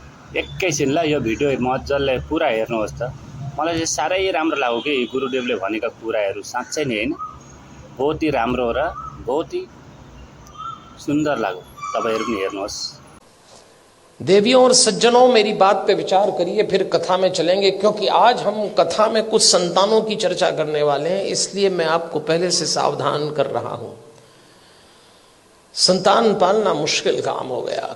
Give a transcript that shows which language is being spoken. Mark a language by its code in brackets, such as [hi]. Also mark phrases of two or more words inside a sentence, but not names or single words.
[ne] एकैछिनलाई यो भिडियो मजाले पुरा हेर्नुहोस् त। मलाई चाहिँ साह्रै राम्रो लाग्यो कि गुरुदेवले भनेका कुराहरू साँच्चै नै हैन [hi] बहुत ही [ne] राम्रो र [hi] बहुत ही [ne] सुन्दर लाग्यो। तपाईहरु पनि हेर्नुहोस्। [hi] देवियों और सज्जनों, मेरी बात पे विचार करिए, फिर कथा में चलेंगे, क्योंकि आज हम कथा में कुछ संतानों की चर्चा करने वाले हैं, इसलिए मैं आपको पहले से सावधान कर रहा हूं। संतान पालना मुश्किल काम हो गया।